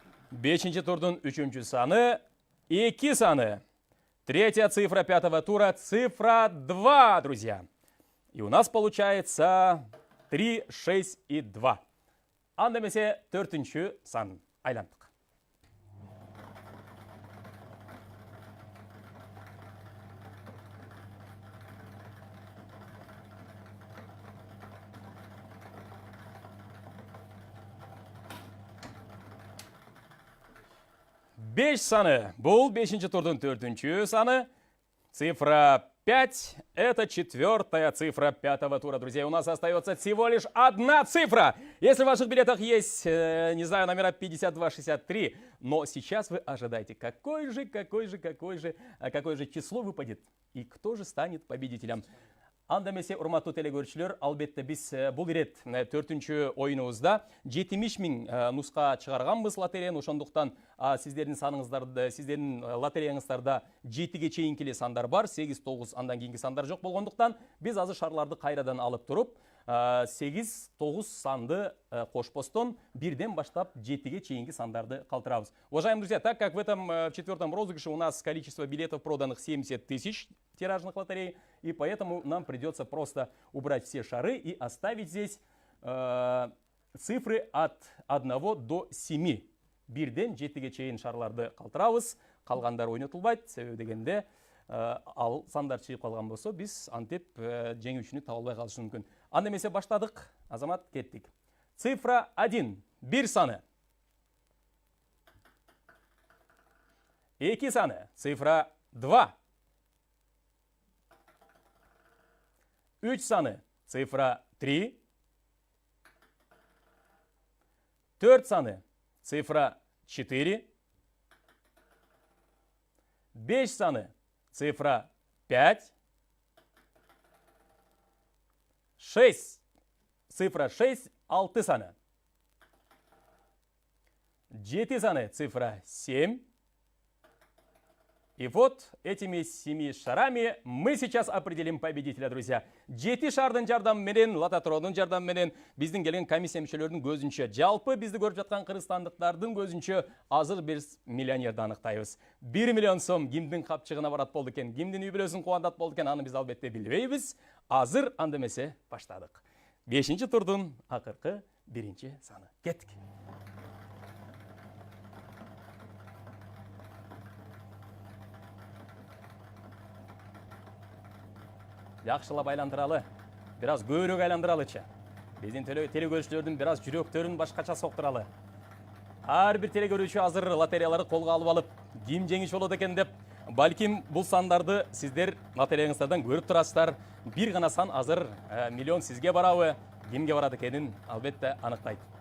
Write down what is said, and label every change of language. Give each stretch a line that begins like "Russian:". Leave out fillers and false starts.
Kyrgyz: Бешинчи турдун 3-нчү саны 2 саны.
Russian: Третья цифра 5-го тура цифра 2, друзья. И у нас получается 3, 6 и 2.
Kyrgyz: Анда эмесе 4-нчү сан айландык. Беш саны. Бұл 5-нчи турдун 4-нчү саны.
Russian: Цифра 5 – это четвертая цифра пятого тура. Друзья, у нас остается всего лишь одна цифра. Если в ваших билетах есть, не знаю, номера 52, 63, но сейчас вы ожидаете, какое же число выпадет и кто же станет победителем.
Kyrgyz: Андамесе урматтуу телекөрүүчүлөр, албетте биз бул ирет 4-чү оюнубузда 70 000 нуска чыгарганбыз лотереяны, ошондуктан сиздердин саныңыздарда, сиздердин лотереяңыздарда 7ге чейинки эле сандар бар, 8-9 андан кийинки сандар жок болгондуктан биз азыр шарларды кайрадан алып туруп 8-9 санды кошпостон бирден баштап 7ге чейинки сандарды калтырабыз.
Russian: Уважаемые друзья, так как в этом четвертом розыгрыше у нас количество билетов проданных 70 000 тиражных лотерей, и поэтому нам придется просто убрать все шары и оставить здесь цифры от 1 до 7.
Kyrgyz: Бирден 7ге чейин шарларды калтырабыз, калгандар ойнотулбайт, себеби дегенде ал сандар чыгып калган болсо биз антип жеңүүчүнү таба албай калышы мүмкүн. Анда эмесе баштадык. Азамат, кеттик.
Russian: Цифра 1.
Kyrgyz: 1 саны. 2 саны.
Russian: Цифра 2.
Kyrgyz: 3 саны.
Russian: Цифра 3.
Kyrgyz: 4 саны.
Russian: Цифра 4.
Kyrgyz: 5 саны.
Russian: Цифра 5.
Kyrgyz: 6.
Russian: Цифра 6.
Kyrgyz: 6 саны. 7 саны.
Russian: Цифра 7. И вот этими 7 шарами мы сейчас определим победителя, друзья.
Kyrgyz: 7 шардын жардамы менен, лототрондун жардамы менен, биздин келген комиссия мүчөлөрүнүн көзүнчө, жалпы бизди көрүп жаткан кыргызстандыктардын көзүнчө азыр биз миллионерди аныктайбыз. 1 миллион сом кимдин капчыгына барат болду экен, кимдин үй бүлөсүн кубандат болду экен, аны биз албетте билбейбиз. Азыр анда эмесе баштадык. 5-чи турдун акыркы 1-чи саны. Кеттик. Жақшылап айландыралы, бираз көбүрөөк айландыралычы. Биздин телекөрүүчүлөрдүн бираз жүрөктөрүн башкача соктуралы. Ар бир телекөрүүчү азыр лотереяларды колго алып, ким жеңиш болот экен деп, балким бул сандарды сиздер лотереяңыздардан көрүп турасыздар. Бир гана сан азыр миллион сизге барабы, кимге барат экенин албетте аныктайт.